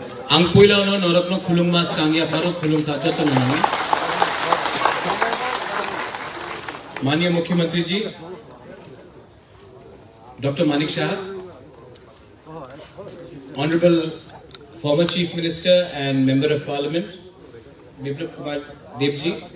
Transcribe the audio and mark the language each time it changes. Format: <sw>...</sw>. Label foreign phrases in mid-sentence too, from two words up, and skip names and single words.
<trp>Ang puilaw no norok no khulung mas sangya baro khulung ka joto no.</trp> <hi>माननीय मुख्यमंत्री जी</hi> <en>डॉक्टर मानिक शाह, honourable former chief minister and member of parliament विप्लव कुमार देव जी,</en>